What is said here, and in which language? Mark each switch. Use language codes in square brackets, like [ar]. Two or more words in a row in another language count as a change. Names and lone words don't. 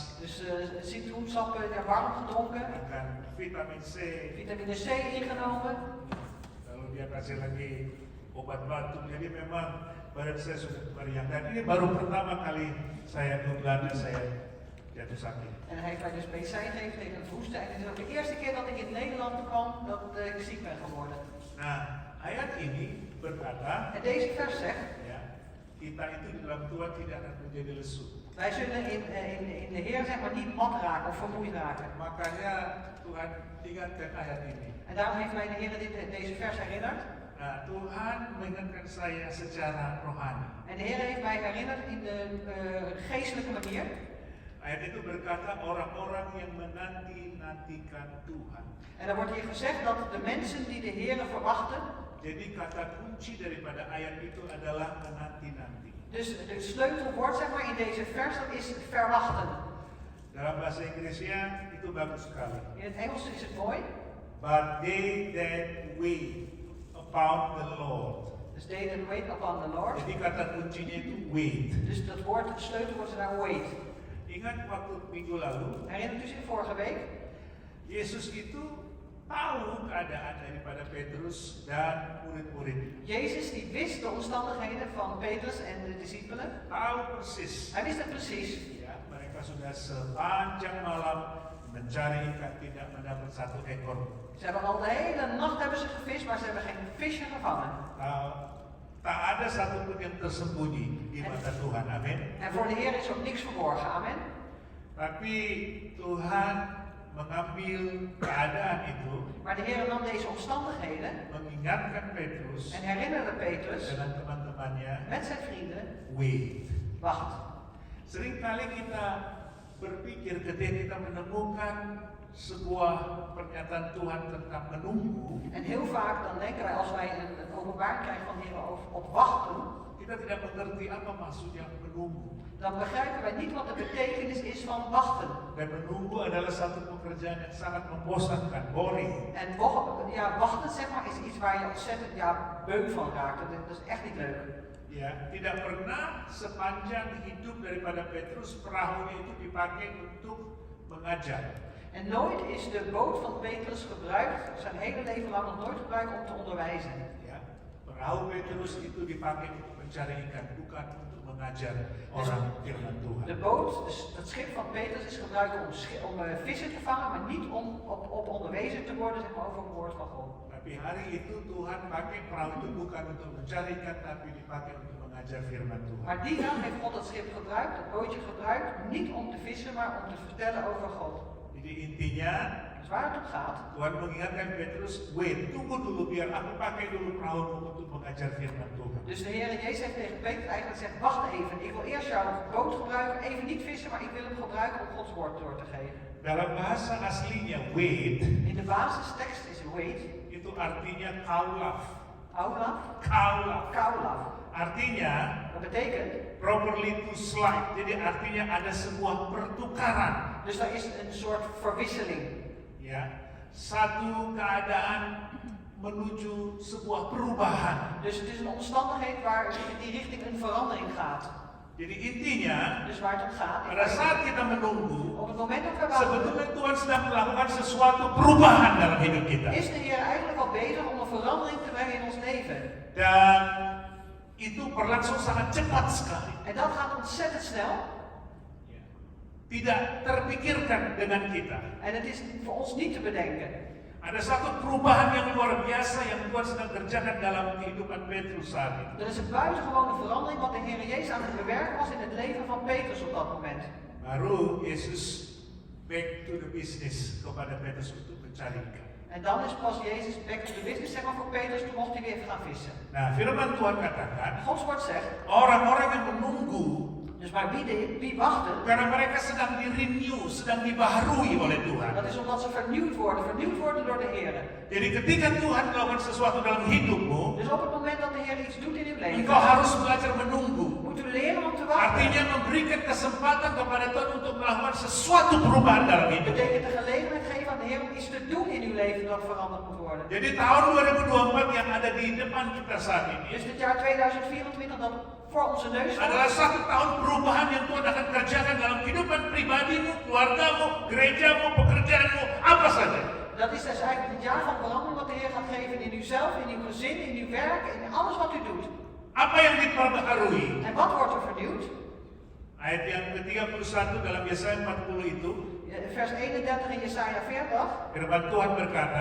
[nl] Dus citroensappen warm gedronken, [id] makan vitamin C, [nl] vitamine C ingenomen. [id] lalu dia kasih lagi obat batuk. Jadi memang badan saya sudah meriang. Dan ini baru pertama kali saya ke Belanda saya jatuh sakit. [nl] En hij heeft mij dus medicijn gegeven tegen het hoesten. En het is ook de eerste keer dat ik in Nederland kwam dat ik ziek ben geworden. [id] Nah, ayat ini berkata, [nl] En deze vers zegt, [id] ya, kita itu di dalam Tuhan tidak akan menjadi lesu. [nl] wij zullen in de Heer zeg maar niet mat raken of vermoeid raken. [id] Makanya Tuhan ingatkan ayat ini. [nl] En daarom heeft mij de Heer deze vers herinnerd. [id] Nah, Tuhan mengingatkan saya secara rohani. [nl] En de Heer heeft mij herinnerd in de geestelijke manier. [id] Ayat itu berkata orang-orang yang menanti-nantikan Tuhan. [nl] En dan wordt hier gezegd dat de mensen die de Heer verwachten. [id] Jadi kata kunci daripada ayat itu adalah menanti-nanti. [nl] Dus het sleutelwoord zeg maar in deze vers dat is verwachten. [id] Dalam bahasa Inggrisnya itu bagus sekali. [nl] In het Engels is het mooi. [en] But they that wait upon the Lord. Dus they that wait upon the Lord. [id] Jadi kata kuncinya itu wait. [nl] Dus dat woord, het sleutelwoord is daar wait. [id] Ingat waktu minggu lalu, [nl] Herinnert u zich vorige week? [id] Yesus itu tahu keadaan daripada Petrus dan murid-murid. [nl] Jezus die wist de omstandigheden van Petrus en de discipelen. [id] Tahu persis. [nl] Hij wist het precies. [id] Ya, mereka sudah sepanjang malam mencari ikan tidak mendapat satu ekor. [nl] Ze hebben al de hele nacht hebben ze gevist, maar ze hebben geen visje gevangen. [id] Tak ada satupun yang tersembunyi di mata Tuhan. Amin. [nl] En voor de Heer is ook niks verborgen. Amen. [id] Tapi Tuhan mengambil keadaan itu, [nl] Maar de Heer nam deze omstandigheden [id] mengingatkan Petrus [nl] en herinnerde Petrus [id] dengan teman-temannya, [nl] met zijn vrienden. [id] wait. [nl] Wacht. [id] Seringkali kita berpikir ketika kita menemukan sebuah pernyataan Tuhan tentang menunggu, [nl] En heel vaak dan denken wij als wij een openbaring krijgen van de Heer op wachten, [id] kita tidak mengerti apa maksudnya menunggu. [nl] dan begrijpen wij niet wat de betekenis is van wachten. [id] Dan menunggu adalah satu pekerjaan yang sangat membosankan, boring. [nl] En wachten zeg maar is iets waar je ontzettend beu van raakt. Dat is echt niet leuk. [id] Ya, tidak pernah sepanjang hidup daripada Petrus perahunya itu dipakai untuk mengajar. [nl] En nooit is de boot van Petrus gebruikt, zijn hele leven lang nog nooit gebruikt om te onderwijzen. [id] Ya, perahu Petrus itu dipakai untuk mencari ikan, bukan untuk mengajar orang firman Tuhan. [nl] De boot, het schip van Petrus is gebruikt om vissen te vangen, maar niet om op onderwezen te worden, zeg maar, over het woord van God. [id] Tapi hari itu Tuhan pakai perahu itu bukan untuk mencari ikan, tapi dipakai untuk mengajar firman Tuhan. [nl] Maar die dag heeft God het schip gebruikt, het bootje gebruikt, niet om te vissen, maar om te vertellen over God. [id] Jadi intinya [nl] Dus waar het om gaat, [id] Tuhan mengingatkan Petrus, wait, tunggu dulu biar aku pakai dulu perahu untuk mengajar firman Tuhan. [nl] dus de Heer Jezus heeft tegen Petrus eigenlijk gezegd, wacht even, ik wil eerst jouw boot gebruiken, even niet vissen, maar ik wil hem gebruiken om Gods woord door te geven. [id] Dalam bahasa aslinya wait [nl] In de basistekst is wait, [id] itu artinya kaulaf. Aulaf, Kaulaf. Kaulaf. Artinya [nl] Dat betekent, [en] properly to slide. [id] Jadi artinya ada sebuah pertukaran. [nl] dus daar is een soort verwisseling. [id] Ya, satu keadaan menuju sebuah perubahan. [nl] Dus het is een omstandigheid waar in die richting een verandering gaat. [id] Jadi intinya [nl] Dus waar het om gaat, [id] pada saat kita menunggu, [nl] op het moment dat we wachten, [id] sebetulnya Tuhan sedang melakukan sesuatu perubahan dalam hidup kita. [nl] is de Heer eigenlijk al bezig om een verandering te brengen in ons leven. [id] Dan itu berlangsung sangat cepat sekali. [nl] En dat gaat ontzettend snel. [id] Tidak terpikirkan dengan kita. [nl] En het is voor ons niet te bedenken. [id] Ada satu perubahan yang luar biasa yang Tuhan sedang kerjakan dalam kehidupan Petrus saat itu. [nl] Er is een buitengewone verandering wat de Heer Jezus aan het bewerken was in het leven van Petrus op dat moment. [id] Baru Yesus [en] back to the business [id] kepada Petrus untuk mencari ikan. [nl] En dan is pas Jezus [en] back to the business, [nl] zeg maar, voor Petrus, toen mocht hij weer gaan vissen. [id] Nah, firman Tuhan katakan, [nl] Gods woord zegt, [id] orang-orang yang menunggu [nl] dus maar wie wachten, [id] karena mereka sedang di-renew, sedang dibaharui oleh Tuhan. [nl] dat is omdat ze vernieuwd worden door de Heer. [id] Jadi ketika Tuhan melakukan sesuatu dalam hidupmu, [nl] Dus op het moment dat de Heer iets doet in uw leven, [id] engkau harus belajar menunggu. [nl] moet u leren om te wachten. [id] Artinya memberikan kesempatan kepada Tuhan untuk melakukan sesuatu perubahan dalam [nl] Dat [id] hidup. [nl] betekent de gelegenheid geven aan de Heer om iets te doen in uw leven dat veranderd moet worden. [id] Jadi tahun 2024 yang ada di depan kita saat ini [nl] Dus dit jaar 2024 dat voor onze neus [id] adalah [nl] staat, [id] satu tahun perubahan yang Tuhan akan kerjakan dalam kehidupan pribadimu, keluargamu, gerejamu, pekerjaanmu, apa saja. [nl] dat is dus eigenlijk het jaar van verandering wat de Heer gaat geven in uzelf, in uw gezin, in uw werk, in alles wat u doet. [id] Apa yang diperbaharui? [nl] En wat wordt er vernieuwd? [id] Ayat yang ke-31 dalam Yesaya 40 itu, [nl] Vers 31 in Jesaja 40, [id] firman Tuhan berkata,